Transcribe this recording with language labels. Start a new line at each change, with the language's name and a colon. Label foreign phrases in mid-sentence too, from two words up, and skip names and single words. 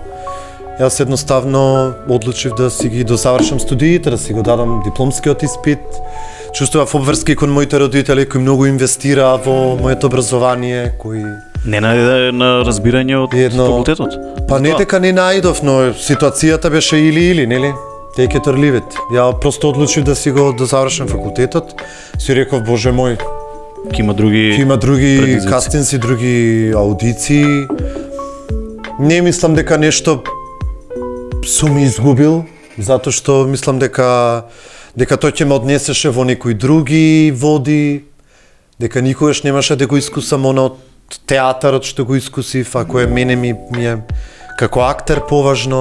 Macedonian: Јас едноставно одлучив да си ги досавршам студиите, да си го дадам дипломскиот испит. Чувствував обврски кон моите родители кои многу инвестираа во моето образование, кои не на разбирање од факултетот. Па не дека не најдов, но ситуацијата беше или, нели?
English: Take it or leave it.
Macedonian: Ја просто одлучив да си го дозавршам факултетот. Си реков, боже мој, ќе има други кастинси, други аудиции. Не мислам дека нешто сум изгубил, затоа што мислам дека тој ќе ме однесеше во некои други води, дека никогаш немаше да го искусам оно театарот што го искусив, а кој мене ми е како актер поважно.